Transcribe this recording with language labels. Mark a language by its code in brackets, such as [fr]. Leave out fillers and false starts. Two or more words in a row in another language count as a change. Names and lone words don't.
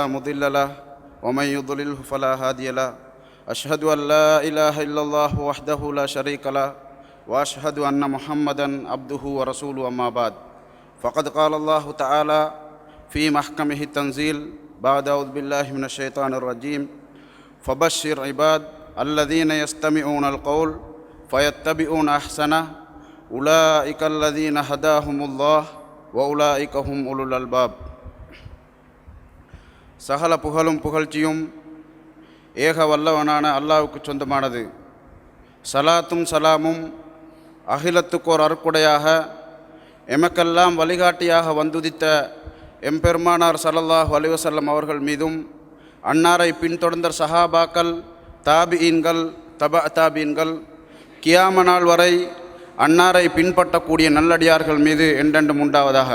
[ar] مضل له ومن يضلله فلا هادي له أشهد أن لا إله إلا الله وحده لا شريك له وأشهد أن محمدا عبده ورسوله أما بعد فقد قال الله تعالى في محكمه التنزيل بعد أعوذ بالله من الشيطان الرجيم فبشر عباد الذين يستمعون القول فيتبعون أحسنه أولئك الذين هداهم الله وأولئك هم أولو الألباب. [ta] சகல புகழும் புகழ்ச்சியும் ஏக வல்லவனான அல்லாஹ்வுக்கு சொந்தமானது. சலாத்தும் சலாமும் அகிலத்துக்கோர் அருக்குடையாக எமக்கெல்லாம் வழிகாட்டியாக வந்துதித்த எம்பெருமானார் ஸல்லல்லாஹு அலைஹி வஸல்லம் அவர்கள் மீதும் அன்னாரை பின்தொடர்ந்த சஹாபாக்கள் தாபிஈன்கள் தாபீன்கள் கியாம நாள் வரை அன்னாரை பின்பற்றக்கூடிய நல்லடியார்கள் மீது என்றென்றும் உண்டாவதாக.